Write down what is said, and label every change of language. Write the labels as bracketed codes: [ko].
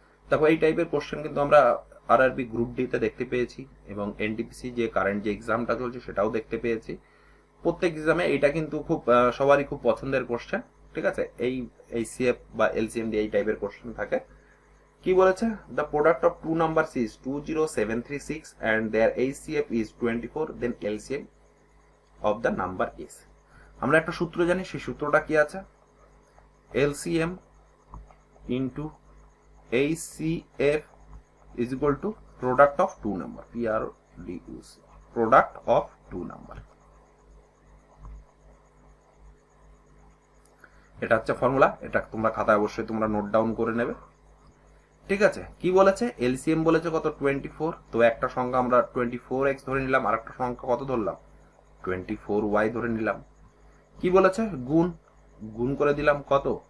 [bn] দেখো এই টাইপের কোশ্চেন কিন্তু আমরা আরআরবি গ্রুপ ডি তে দেখতে পেয়েছি, এবং এনটিপিসি যে কারেন্ট যে এক্সামটা চলছে সেটাও দেখতে পেয়েছি। প্রত্যেক এক্সামে এটা কিন্তু খুব সবারই খুব পছন্দের কোশ্চেন। ঠিক আছে, এই এইচসিএফ বা এলসিএম দিয়ে এই টাইপের কোশ্চেন থাকে। কি বলেছে? [en] The product of two numbers is 20736 and their HCF is 24, then LCM of the number is। [bn] আমরা একটা সূত্র জানি, সেই সূত্রটা কি আছে? [en] LCM into HCF is equal to product of two number, PRODUC, product of two number। [bn] এটা হচ্ছে ফর্মুলা, এটা তোমরা খাতায় অবশ্যই তোমরা নোট ডাউন করে নেবে। ঠিক আছে, কি বলেছে? এলসিএম বলেছে কত? 24। তো একটা সংখ্যা আমরা 24x ধরে নিলাম, আর একটা সংখ্যা কত ধরলাম? 24y ধরে নিলাম। কি বলেছে? গুণ, গুণ করে দিলাম কত?